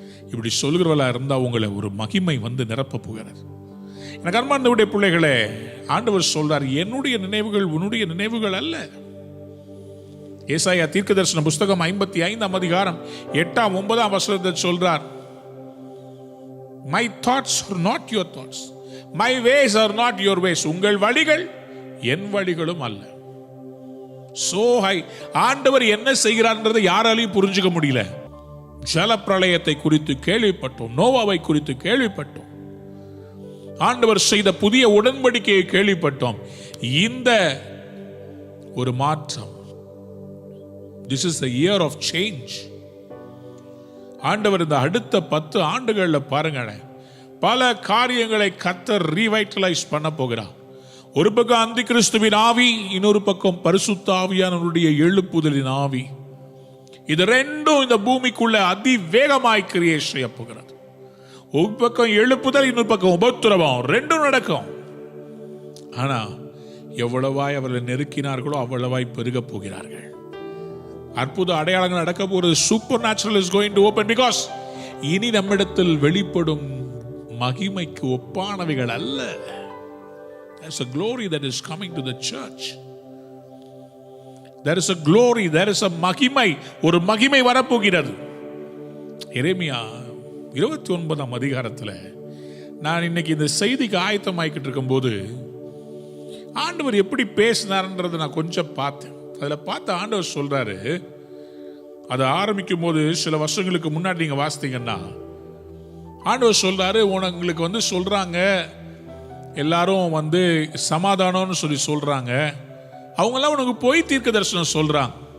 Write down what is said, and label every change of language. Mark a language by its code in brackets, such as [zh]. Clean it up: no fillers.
[ta] இப்படி சொல்கிறவளா இருந்தா உங்களை ஒரு மகிமை வந்து நிரப்ப போகிறது. எனக்கு அன்பார்ந்தவருடைய பிள்ளைகளே, ஆண்டவர் சொல்றார், என்னுடைய நினைவுகள் உன்னுடைய நினைவுகள் அல்ல. ஏசாயா தீர்க்கதரிசன புஸ்தகம் 55ஆம் அதிகாரம் 8ஆம் 9ஆம் வசனத்தை சொல்றார், [en] My thoughts are not your thoughts. My ways are not your ways. [ta] உங்கள் வழிகள் என் வழிகளும் அல்ல. [en] So high. [ta] ஆண்டவர் என்ன செய்கிறார்ன்றதை யாராலையும் புரிஞ்சுக்க முடியல. ஜல பிரளயத்தை குறித்து கேள்விப்பட்டோம், நோவாவை குறித்து கேள்விப்பட்டோம், ஆண்டவர் செய்த புதிய உடன்படிக்கையை கேள்விப்பட்டோம். இந்த ஒரு மாற்றம், [en] this is the year of change. [ta] ஆண்டவர் இந்த அடுத்த 10 ஆண்டுகள்ல பாருங்களேன், பல காரியங்களை கர்த்தர் ரீவைட்டலைஸ் பண்ண போகிறார். ஒரு பக்கம் அந்தி கிறிஸ்துவின் ஆவி, இன்னொரு பக்கம் பரிசுத்த ஆவியானவருடைய எழுப்புதலின் ஆவி. இது ரெண்டும் இந்த பூமிக்குள்ள அதிவேகமாய் கிரியேட் செய்ய போகிறது. ஒரு பக்கம் எழுப்புதல், இன்னொரு பக்கம் உபத்திரவம், ரெண்டும் நடக்கும். ஆனா எவ்வளவாய் அவர்களை நெருக்கினார்களோ அவ்வளவாய் பெருக போகிறார்கள். அற்புத அடையாளங்கள் நடக்க போகிறது. [en] Supernatural is going to open. [ta] Because இனி நம்மிடத்தில் வெளிப்படும் மகிமைக்கு ஒப்பானவைகள் அல்ல. [en] There's a glory that is coming to the church. There is a glory, there is a மகிமை, [ta] ஒரு மகிமை வரப்போகிறது. எரேமியா 29ஆம் அதிகாரத்தில் நான் இன்னைக்கு இந்த செய்திக்கு ஆயத்தமாக்கிட்டு இருக்கும்போது ஆண்டவர் எப்படி பேசினார்ன்றதை நான் கொஞ்சம் பார்த்தேன். அதில் பார்த்த ஆண்டவர் சொல்றாரு, அதை ஆரம்பிக்கும் போது சில வருஷங்களுக்கு முன்னாடி நீங்க வாசித்தீங்கன்னா ஆண்டவர் சொல்றாரு, உங்களுக்கு சொல்றாங்க எல்லாரும் சமாதானம்னு சொல்றாங்க, அவங்கெல்லாம் உனக்கு போய் தீர்க்க தரிசனம் சொல்றாங்க.